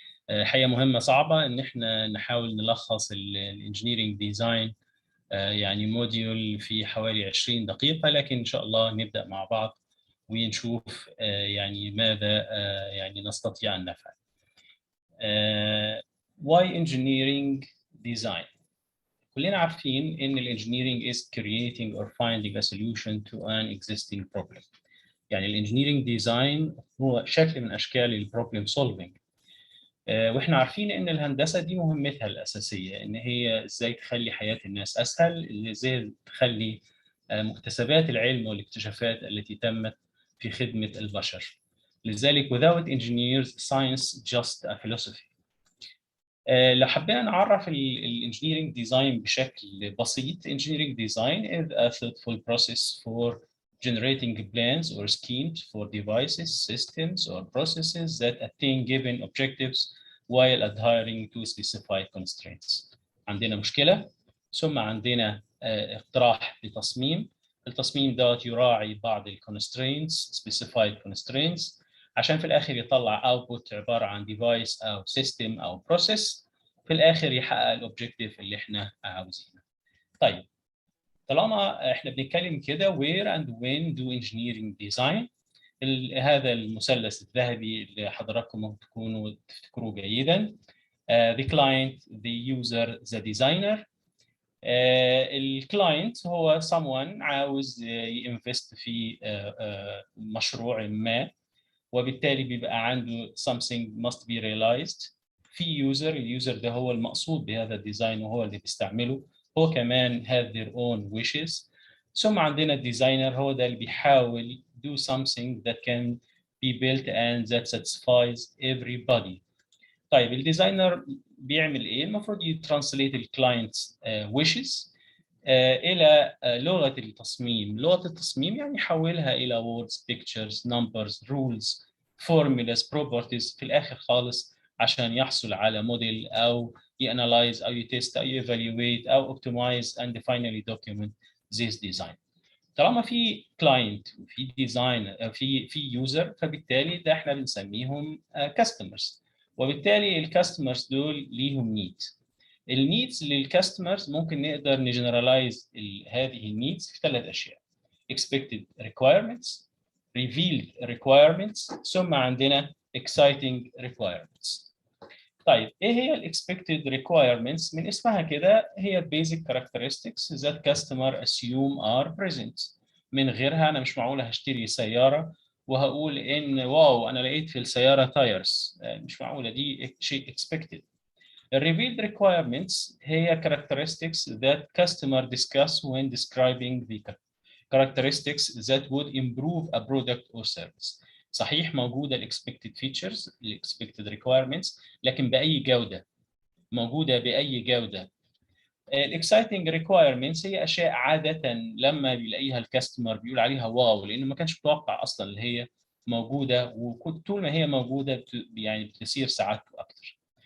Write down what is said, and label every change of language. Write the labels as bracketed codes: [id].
[ar] حقيقة مهمة صعبة إن إحنا نحاول نلخص الانجينيرينج ديزاين يعني موديول في حوالي 20 دقيقة، لكن إن شاء الله نبدأ مع بعض ونشوف يعني ماذا يعني نستطيع أن نفعل. [en] Why engineering design؟ [ar] كلنا عارفين إن الانجينيرينج [en] is creating or finding a solution to an existing problem. [ar] يعني الانجينيرينج ديزاين هو شكل من أشكال البروبلم سولفينج. واحنا عارفين ان الهندسه دي مهمتها الاساسيه ان هي ازاي تخلي حياه الناس اسهل، ازاي تخلي مكتسبات العلم والاكتشافات التي تمت في خدمه البشر. لذلك [en] without engineers science just a philosophy. [ar] لو حبينا نعرف الانجينيرينج ديزاين بشكل بسيط، [en] engineering design is a thoughtful process for generating plans or schemes for devices, systems, or processes that attain given objectives while adhering to specified constraints. [ar] عندنا مشكلة، ثم عندنا اقتراح لتصميم. التصميم دوت يراعي بعض [en] constraints specified constraints [ar] عشان في الآخر يطلع output عبارة عن device أو system أو process في الآخر يحقق الأوبجيكتيف اللي احنا عاوزينه. طيب، طالما احنا بنتكلم كده [en] where and when do engineering design، [ar] هذا المثلث الذهبي اللي حضراتكم ممكن تكونوا تفتكروه جيدا. [en] The client, the user, the designer. [ar] الكلاينت هو someone عاوز ينفست في مشروع ما، وبالتالي بيبقى عنده [en] something must be realized. [ar] في يوزر، اليوزر ده هو المقصود بهذا الديزاين وهو اللي بيستعمله، هو كمان [en] have their own wishes. [ar] ثم عندنا الديزاينر، هو ده اللي بيحاول [en] do something that can be built and that satisfies everybody. [ar] طيب، الديزاينر بيعمل ايه؟ المفروض يترانسليت الكلاينتس wishes الى لغه التصميم. لغه التصميم يعني يحولها الى [en] words, pictures, numbers, rules, formulas, properties [ar] في الاخر خالص عشان يحصل على موديل او يانلايز او يتست او يevaluate او [en] optimize and finally document this design. [ar] طالما في كلاينت وفي ديزاينر في يوزر، فبالتالي ده احنا بنسميهم كاستمرز، وبالتالي الكاستمرز دول ليهم نيد. النيدز للكاستمرز ممكن نقدر نجنرالايز هذه النيدز في ثلاث اشياء: [en] expected requirements, revealed requirements، [ar] ثم عندنا exciting requirements. طيب، ايه هي الاكسبكتد requirements؟ من اسمها كده هي [en] basic characteristics that customer assume are present. [ar] من غيرها انا مش معقول هشتري سياره وهقول ان واو انا لقيت في السياره تايرز، مش معقوله، دي شيء expected. [en] الريفيلد requirements هي characteristics that customer discuss when describing the characteristics that would improve a product or service. [ar] صحيح موجودة ال expected features، ال expected requirements، لكن بأي جودة؟ موجودة بأي جودة؟ ال exciting requirements هي أشياء عادة لما بيلاقيها الكاستمر بيقول عليها واو، لأنه ما كانش متوقع أصلا اللي هي موجودة، وطول ما هي موجودة يعني بتثير سعادته أكثر.